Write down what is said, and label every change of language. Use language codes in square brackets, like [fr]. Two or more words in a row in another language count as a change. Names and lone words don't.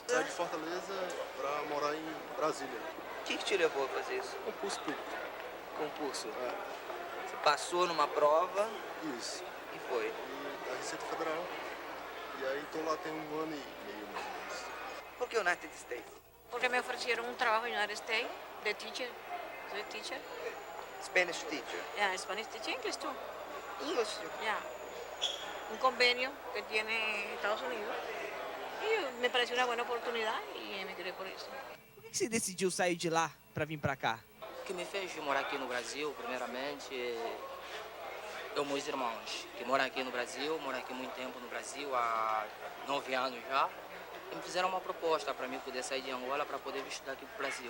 [pt] Saí de Fortaleza para morar em Brasília. O que te levou a fazer isso? Concurso público. Concurso? É. Você passou numa prova Isso. e foi? E da Receita Federal. E aí estou lá tem 1 ano e meio, mais ou menos. Por que United States? [es] Porque me ofrecieron un trabajo en United States de teacher. Soy teacher. [en] Spanish teacher. Yeah, Spanish teacher, English too. English. Yeah. [es] Un convenio que tiene Estados Unidos. Y me pareció una buena oportunidad y emigré por eso. [pt] Por que você decidiu sair de lá para vir para cá? O que me fez morar aqui no Brasil, primeiramente, eu meus irmãos, que moram aqui no Brasil, moram aqui há muito tempo no Brasil, há 9 anos já. E me fizeram uma proposta para mim poder sair de Angola para poder vir estudar aqui no Brasil.